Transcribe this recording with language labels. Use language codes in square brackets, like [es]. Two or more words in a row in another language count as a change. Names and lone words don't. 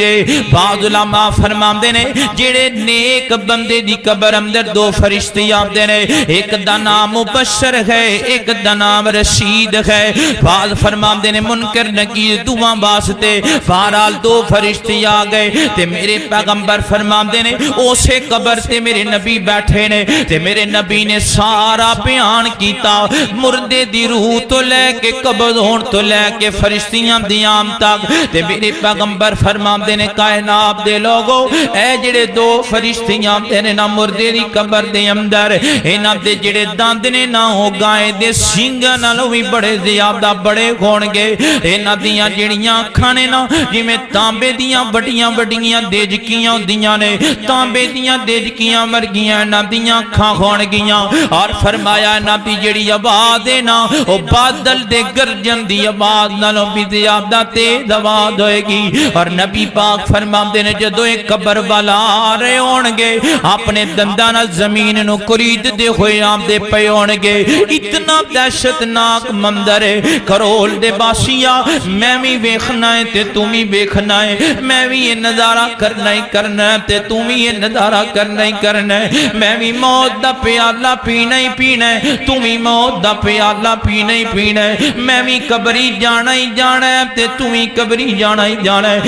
[pa] بعض علماء فرماندے نے جڑے نیک بندے دی قبر اندر دو فرشتے آندے نے، ایک دا نام مبشر ہے ایک دا نام رشید ہے۔ بعض فرماندے نے منکر نکیر دعا واسطے، بہرحال دو فرشتے آ گئے تے میرے پیغمبر فرماندے نے اسے قبر تے میرے نبی بیٹھے نے تے میرے نبی نے سارا بیان کیتا، مردے دی روح تو لے کے قبض ہون تو لے کے فرشتیاں دی آم تک، تے میرے پیغمبر فرماندے نے کائنات دے لوگو اے جڑے دو فرشتیاں نے نا مردے دی قبر دے اندر انہاں دے جڑے دند نے نا ہو گائے دے سنگاں نالوں بھی بڑے زیادہ بڑے ہون گے، انہاں دیاں جڑیاں اکھاں نے نا جویں تانبے دیاں بڑیاں بڑیاں دیجکیاں ہوندیاں نے، تانبے دیاں دیجکیاں ورگیاں انہاں دیاں اکھاں ہون گیاں، اور فرمایا انہاں دی جڑی آواز ہے نا او بادل دے گرجن دی آواز نالوں بھی زیادہ تیز آواز ہوئے گی۔ اور نبی پاک فرماندے نے جدوں ایک قبر والا آ رہے ہون گے اپنے دنداں نال زمین نو کرید دے ہوئے آندے پے ہون گے، اتنا دہشتناک منظر ہے۔ کرول دے باسیا میں بھی ویکھنا ہے تے تم بھی ویکھنا ہے، میں بھی یہ نظارہ کرنا ہی کرنا ہے تے تم بھی یہ نظارہ کرنا ہی کرنا ہے، میں بھی موت دا پیالہ پینا ہی پینا ہے، تم بھی موت دا پیالہ پینا ہی پینا ہے، میں بھی قبری جانا ہی جانا ہے تے تم بھی قبری جانا ہی جانا ہے۔